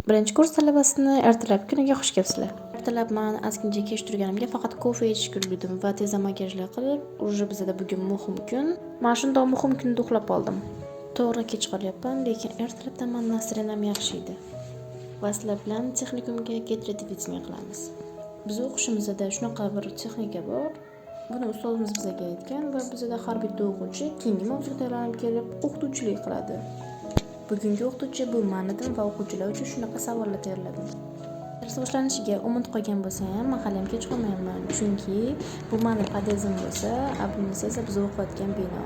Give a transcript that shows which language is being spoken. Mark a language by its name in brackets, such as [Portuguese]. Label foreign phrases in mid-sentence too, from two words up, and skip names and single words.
[Uzbek] Birinchi kurs talabasini ertalab kuniga xush kelibsizlar. Ertalab men ozgincha kech turganimga faqat kofe ichishga ulgurdim va tezda makiyajlar qilib, уже bizda bugun muhim kun. Men shundoq muhim kunda uxlab qoldim. To'g'ri kech qolyapman, lekin ertalabdan men nasrenam yaxshi edi. Va sizlar bilan texnikumga [English] get ready with me [Uzbek] qilamiz. Biz o'qishimizda shunaqa bir texnika bor. Buni ustozimiz bizga aytgan va bizda har bitta o'quvchi keyingi mavzuga tayyorlanib kelib o'qituvchilik qiladi. Bugungi o'qituvchi bu men edim va o'quvchilar uchun shunaqa savollar tayyorladim. Dars boshlanishiga umid qolgan bo'lsa ham, men hali ham kech qolmayman, chunki bu mening podezim bo'lsa, bunisi esa biz o'qiyotgan bino.